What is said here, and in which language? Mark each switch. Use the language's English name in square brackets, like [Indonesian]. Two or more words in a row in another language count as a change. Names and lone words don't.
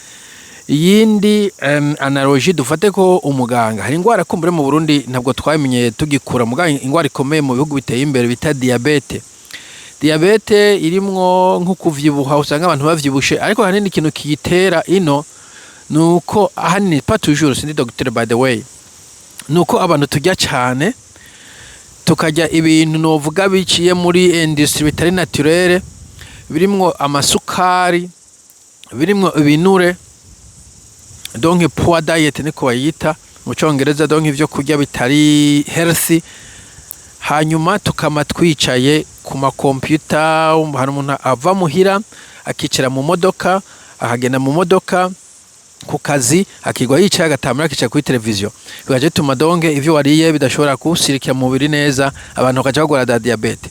[Rundi] Iyindi analogie dufate ko umuganga hari ingwara kumbure mu Burundi ntabwo twamenye tugikura, muganga ingwara ikomeye mu bihugu biteye imbere bita diabete. Diabete irimwo nko kuvyibuha, usanga abantu bavyibushe ariko hanini ikintu kiyitera ino nuko ahanini [French] pas toujours, [Rundi] sindi docteur [English] by the way, [Rundi] nuko abantu turya cyane, tukarya ibintu novuga biciye muri industry bitari naturelle, birimwo amasukari, birimwo ibinure, donc [English] poor diet [Rundi] niko bayita mu Congereza, donc ivyo kurya bitari healthy. Hanyuma tukama twicaye ku makompyuta, hari umuntu ava muhira akicara mu modoka, akagenda mu modoka ku kazi akigwa yicaye agatamira akicara kuri televiziyo, bigaje tuma donge ivyo wariye bidashobora kusirikira mu mubiri neza, abantu bakaja bagora da diabete.